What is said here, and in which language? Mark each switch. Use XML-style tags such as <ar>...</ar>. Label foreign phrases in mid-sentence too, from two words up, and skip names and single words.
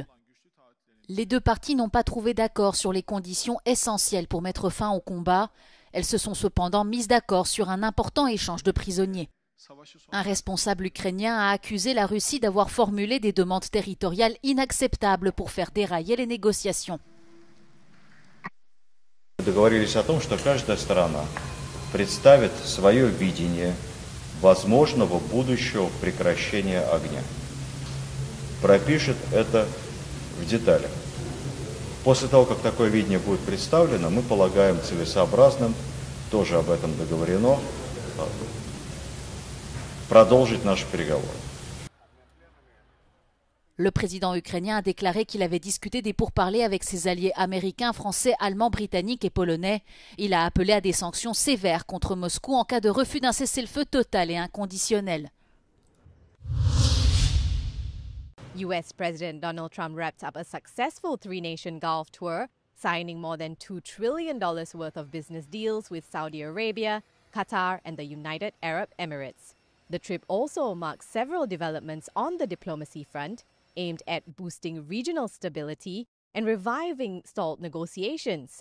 <fr>Les deux parties n'ont pas trouvé d'accord sur les conditions essentielles pour mettre fin au combat. Elles se sont cependant mises d'accord sur un important échange de prisonniers. Un responsable ukrainien a accusé la Russie d'avoir formulé des demandes territoriales inacceptables pour faire dérailler les négociations.</fr> <ru>Договорились о том, что каждая сторона представит свое видение возможного будущего прекращения огня. Пропишет это в деталях. После того, как такое видение будет представлено, мы полагаем целесообразным, тоже об этом договорено, продолжить наши переговоры.</ru> <fr>Le président ukrainien a déclaré qu'il avait discuté des pourparlers avec ses alliés américains, français, allemands, britanniques et polonais. Il a appelé à des sanctions sévères contre Moscou en cas de refus d'un cessez-le-feu total et inconditionnel.</fr> <en>US President Donald Trump wrapped up a successful three-nation Gulf tour, signing more than $2 trillion worth of business deals with Saudi Arabia, Qatar, and the United Arab Emirates. The trip also marks several developments on the diplomacy front, aimed at boosting regional stability and reviving stalled negotiations.</en>